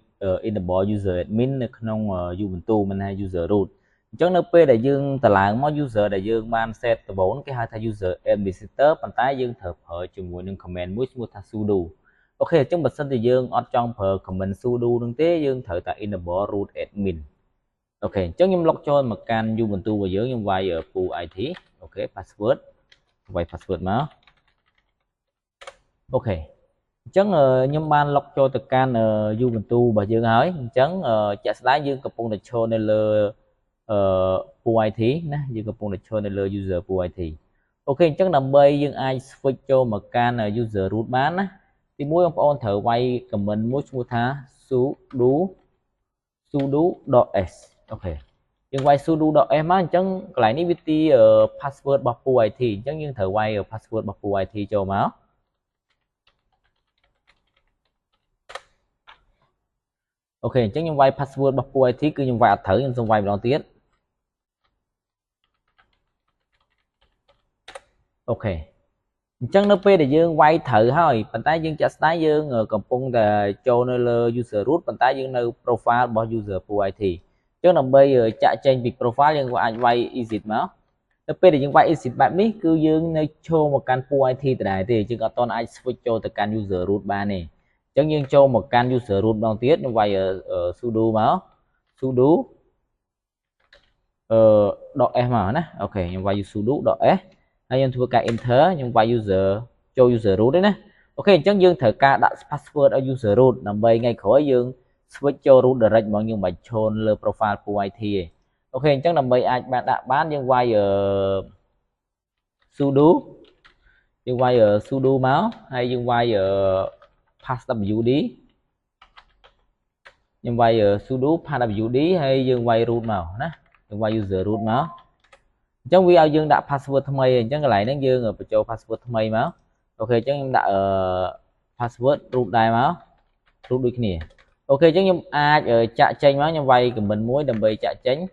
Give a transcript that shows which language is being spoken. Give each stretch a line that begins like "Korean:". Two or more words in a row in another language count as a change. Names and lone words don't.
English: enable user admin
Khmer: នៅក្នុង Ubuntu មានថា
English: user root
Khmer: អញ្ចឹងនៅពេលដែលយើងតឡើងមក user ដែលយើងបាន set ដំបូងគេហៅថា
English: user administrator
Khmer: ប៉ុន្តែយើងត្រូវប្រើជាមួយនឹង command មួយឈ្មោះថា sudo អូខេអញ្ចឹងបើសិនជាយើងអត់ចង់ប្រើ
English: command sudo
Khmer: នឹងទេយើងត្រូវតែ
English: enable root admin
Khmer: អូខេអញ្ចឹងខ្ញុំ log ចូលមកកាន់ Ubuntu របស់យើងខ្ញុំវាយ pool IT អូខេ password វាយ password មក អូខេអញ្ចឹងខ្ញុំបាន log ចូលទៅកាន់ Ubuntu របស់យើងហើយអញ្ចឹងជាក់ស្ដែងយើងកំពុងតែឈរនៅលើ pool IT ណាយើងកំពុងតែឈរនៅលើ
English: user pool IT
Khmer: អូខេអញ្ចឹងដើម្បីយើងអាច switch ចូលមកកាន់
English: user root
Khmer: បានណាទីមួយបងប្អូនត្រូវវាយ command មួយឈ្មោះថា sudo.s អូខេយើងវាយ sudo.s មកអញ្ចឹងកន្លែងនេះវាទី password របស់ pool IT អញ្ចឹងយើងត្រូវវាយ password របស់ pool IT ចូលមកអូខេអញ្ចឹងខ្ញុំវាយ password របស់ pool IT គឺខ្ញុំវាយអត់ត្រូវខ្ញុំសូមវាយម្ដងទៀត អូខេអញ្ចឹងនៅពេលដែលយើងវាយត្រូវហើយប៉ុន្តែយើងចាក់ស្ដាយយើងកំពុងតែចូលនៅលើ
English: user root
Khmer: ប៉ុន្តែយើងនៅ profile របស់
English: user pool IT
Khmer: អញ្ចឹងដើម្បីចាក់ចេញពី profile យើងអាចវាយ exit មកនៅពេលដែលយើងវាយ exit បែបនេះគឺយើងនៅឈរមកកាន់ pool IT ដដែលទេយើងអត់ទាន់អាច switch ចូលទៅកាន់
English: user root
Khmer: បានទេអញ្ចឹងយើងចូលមកកាន់
English: user root
Khmer: ម្ដងទៀតខ្ញុំវាយ sudo មក sudo .s មកណាអូខេខ្ញុំវាយ sudo.s ហើយខ្ញុំធ្វើការ enter ខ្ញុំវាយ user ចូល
English: user root
Khmer: ទេណាអូខេអញ្ចឹងយើងត្រូវការដាក់ password ឲ្យ
English: user root
Khmer: ដើម្បីថ្ងៃក្រោយយើង switch ចូល
English: root direct
Khmer: ហ្មងយើងមិនបាច់ឈរលើ
English: profile pool IT
Khmer: ទេអូខេអញ្ចឹងដើម្បីអាចដាក់បានយើងវាយ sudo យើងវាយ sudo មកហើយយើងវាយ passwd ខ្ញុំវាយ
English: sudo passwd
Khmer: ហើយយើងវាយ root មកណាយើងវាយ
English: user root
Khmer: មកអញ្ចឹងវាឲ្យយើងដាក់ password ថ្មីអញ្ចឹងកន្លែងហ្នឹងយើងបញ្ចូល password ថ្មីមកអូខេអញ្ចឹងខ្ញុំដាក់
English: password root
Khmer: ដែរមក root ដូចគ្នាអូខេអញ្ចឹងខ្ញុំអាចចាក់ចេញមកខ្ញុំវាយ comment មួយដើម្បីចាក់ចេញ